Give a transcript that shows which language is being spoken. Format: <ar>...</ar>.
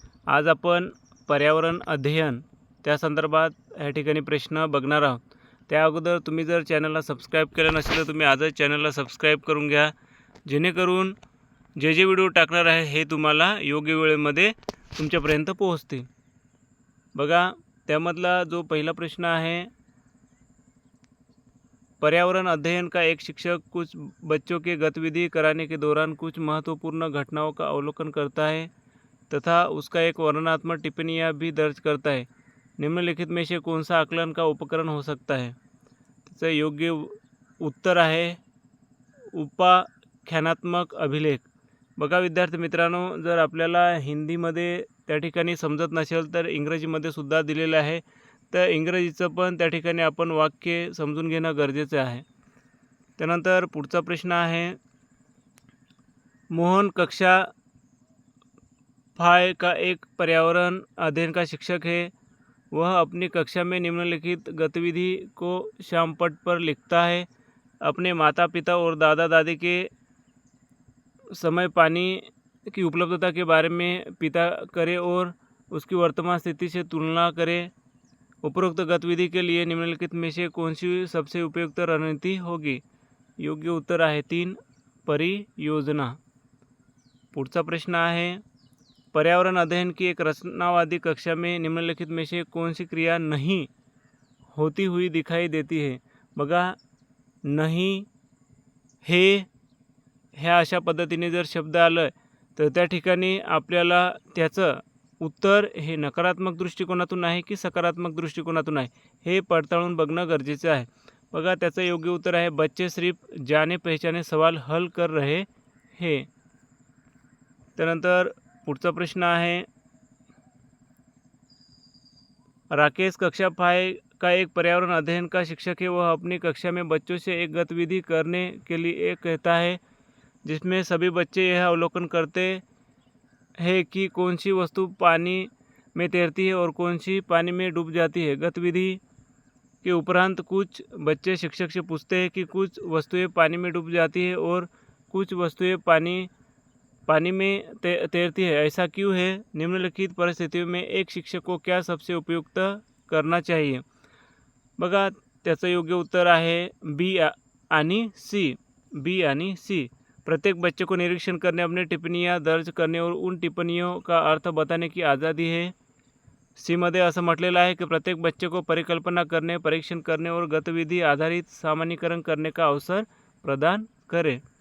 <mr>आज आपण पर्यावरण अध्ययन त्या संदर्भात ह्या ठिकाणी प्रश्न बघणार आहोत. त्या अगोदर तुम्ही जर चॅनलला सबस्क्राईब केलं नसेल तर तुम्ही आजच चॅनलला सबस्क्राईब करून घ्या, जेणेकरून जे व्हिडिओ टाकणार आहे हे तुम्हाला योग्य वेळेमध्ये तुमच्यापर्यंत पोहोचतील. बघा, त्यामधला जो पहिला प्रश्न आहे,</mr> <hi>पर्यावरण अध्ययन का एक शिक्षक कुछ बच्चों के गतिविधि कराने के दौरान कुछ महत्वपूर्ण घटनाओं का अवलोकन करता है तथा उसका एक वर्णनात्मक टिप्पणियाँ भी दर्ज करता है. निम्नलिखित में से कौन सा आकलन का उपकरण हो सकता है?</hi> <mr>त्याचं योग्य उत्तर आहे उपाख्यानात्मक अभिलेख. बघा विद्यार्थी मित्रांनो, जर आपल्याला हिंदीमध्ये त्या ठिकाणी समजत नसेल तर इंग्रजीमध्ये सुद्धा दिलेलं आहे, तर इंग्रजीचं पण त्या ठिकाणी आपण वाक्य समजून घेणं गरजेचं आहे. त्यानंतर पुढचा प्रश्न आहे,</mr> <hi>मोहन कक्षा 5 का एक पर्यावरण अध्ययन का शिक्षक है. वह अपनी कक्षा में निम्नलिखित गतिविधि को श्यामपट्ट पर लिखता है. अपने माता पिता और दादा दादी के समय पानी की उपलब्धता के बारे में पिता करे और उसकी वर्तमान स्थिति से तुलना करे. उपरोक्त गतिविधि के लिए निम्नलिखित में से कौन सी सबसे उपयुक्त रणनीति होगी?</hi> <mr>योग्य उत्तर आहे 3 परियोजना. पुढचा प्रश्न आहे,</mr> <hi>पर्यावरण अध्ययन की एक रचनावादी कक्षा में निम्नलिखित में से कौन सी क्रिया नहीं होती हुई दिखाई देती है?</hi> <mr>बघा, नहीं, हे ह्या अशा पद्धतीने जर शब्द आलं तर त्या ठिकाणी आपल्याला त्याचं उत्तर हे नकारात्मक दृष्टिकोनातून आहे की सकारात्मक दृष्टिकोनातून आहे हे पडताळून बघणं गरजेचं आहे. बघा, त्याचं योग्य उत्तर आहे</mr> <hi>बच्चे सिर्फ जाने पहचाने सवाल हल कर रहे हे.</hi> <mr>त्यानंतर पुढचा प्रश्न आहे,</mr> <hi>राकेश कक्षा 5 का एक पर्यावरण अध्ययन का शिक्षक है. वह अपनी कक्षा में बच्चों से एक गतिविधि करने के लिए कहता है जिसमें सभी बच्चे यह अवलोकन करते हैं कि कौन सी वस्तु पानी में तैरती है और कौन सी पानी में डूब जाती है. गतिविधि के उपरांत कुछ बच्चे शिक्षक से पूछते हैं कि कुछ वस्तुएं पानी में डूब जाती है और कुछ वस्तुएं पानी में तैरती है. ऐसा क्यों है? निम्नलिखित परिस्थितियों में एक शिक्षक को क्या सबसे उपयुक्त करना चाहिए?</hi> <mr>बघा, त्याचं योग्य उत्तर आहे बी आणि सी.</mr> <hi>प्रत्येक बच्चे को निरीक्षण करने, अपनी टिप्पणियाँ दर्ज करने और उन टिप्पणियों का अर्थ बताने की आज़ादी है.</hi> <mr>सी मध्ये असं म्हटलेलं आहे की</mr> <hi>प्रत्येक बच्चे को परिकल्पना करने, परीक्षण करने और गतिविधि आधारित सामान्यीकरण करने का अवसर प्रदान करे.</hi>